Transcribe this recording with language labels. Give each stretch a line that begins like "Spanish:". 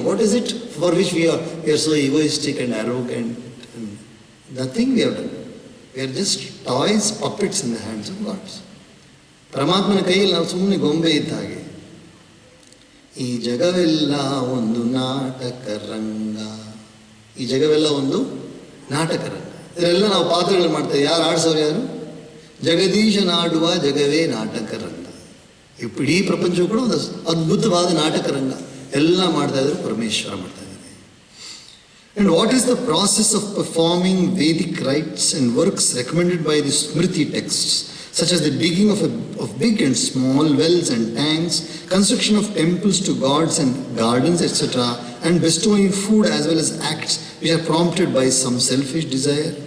English: What is it for which we are so egoistic and arrogant? Nothing we have done. We are just toys, puppets in the hands of God.
Kannada: ಪರಮಾತ್ಮನ ಕೈಯಲ್ಲಿ ನಾವು ಸುಮ್ಮನೆ ಗೊಂಬೆ ಇದ್ದ ಹಾಗೆ. ಈ ಜಗವೆಲ್ಲ ಒಂದು ನಾಟಕ ರಂಗ. ಈ ಜಗವೆಲ್ಲ ಒಂದು ನಾಟಕ ರಂಗ. ಇದರೆಲ್ಲ ನಾವು ಪಾತ್ರಗಳು ಮಾಡ್ತೇವೆ. ಯಾರು ಆಡ್ಸೋರು? ಯಾರು? ಜಗದೀಶನಾಡುವ ಜಗವೇ ನಾಟಕ ರಂಗ. ಇಡೀ ಪ್ರಪಂಚವು ಕೂಡ ಒಂದು ಅದ್ಭುತವಾದ ನಾಟಕ ರಂಗ. ಎಲ್ಲ ಮಾಡ್ತಾ ಇದ್ದಾರೆ, ಪರಮೇಶ್ವರ ಮಾಡ್ತಾ ಇದ್ದಾರೆ.
English: And what is the process of performing Vedic rites and works recommended by the Smriti texts, such as the digging of big and small wells and tanks, construction of temples to gods and gardens, etc., and bestowing food as well as acts which are prompted by some selfish desire?